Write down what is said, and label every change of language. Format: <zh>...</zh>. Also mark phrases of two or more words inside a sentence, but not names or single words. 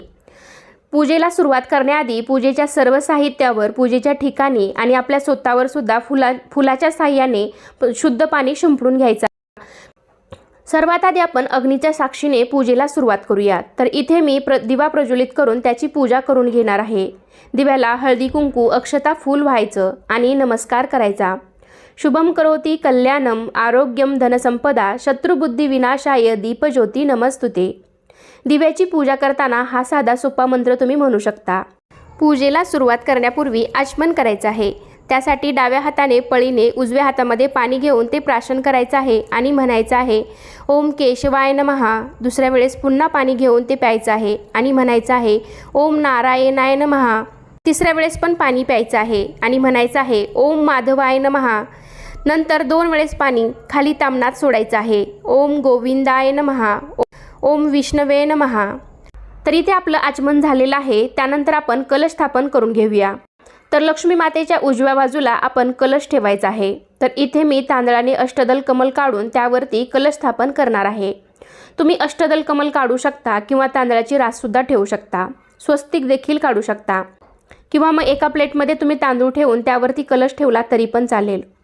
<mr>पूजेला सुरुवात करण्याआधी पूजेच्या सर्व साहित्यावर, पूजेच्या ठिकाणी आणि आपल्या स्वतःवर सुद्धा फुलाच्या साह्याने शुद्ध पाणी शिंपडून घ्यायचं। सर्वात आधी आपण अग्नीच्या साक्षीने पूजेला सुरुवात करूया। तर इथे मी दिवा प्रज्वलित करून त्याची पूजा करून घेणार आहे। दिव्याला हळदी कुंकू, अक्षता, फूल व्हायचं आणि नमस्कार करायचा।</mr> <sa>शुभम करोति कल्याणम आरोग्यम धनसंपदा शत्रुबुद्धी विनाशाय दीपज्योती नमस्तुते।</sa> <mr>दिव्याची पूजा करताना हा साधा सोपा मंत्र तुम्ही म्हणू शकता। पूजेला सुरुवात करण्यापूर्वी आचमन करायचं आहे। त्यासाठी डाव्या हाताने पळीने उजव्या हातामध्ये पाणी घेऊन ते प्राशन करायचं आहे आणि म्हणायचं आहे</mr> <sa>ओम केशवाय नमः।</sa> <mr>दुसऱ्या वेळेस पुन्हा पाणी घेऊन ते प्यायचं आहे आणि म्हणायचं आहे</mr> <sa>ओम नारायणाय नमः।</sa> <mr>तिसऱ्या वेळेस पण पाणी प्यायचं आहे आणि म्हणायचं आहे</mr> <sa>ओम माधवाय नमः।</sa> <mr>नंतर 2 वेळेस पाणी खाली तामणात सोडायचं आहे।</mr> <sa>ओम गोविंदाय नमः, ओम विष्णवे नमः।</sa> <mr>तर इथे आपलं आचमन झालेलं आहे। त्यानंतर आपण कलश स्थापन करून घेऊया। तर लक्ष्मी मातेच्या उजव्या बाजूला आपण कलश ठेवायचा आहे। तर इथे मी तांदळाने अष्टदल कमल काढून त्यावरती कलश स्थापन करणार आहे। तुम्ही अष्टदल कमल काढू शकता किंवा तांदळाची रास सुद्धा ठेवू शकता, स्वस्तिक देखील काढू शकता, किंवा मग एका प्लेटमध्ये तुम्ही तांदूळ ठेवून त्यावरती कलश ठेवला तरी पण चालेल।</mr>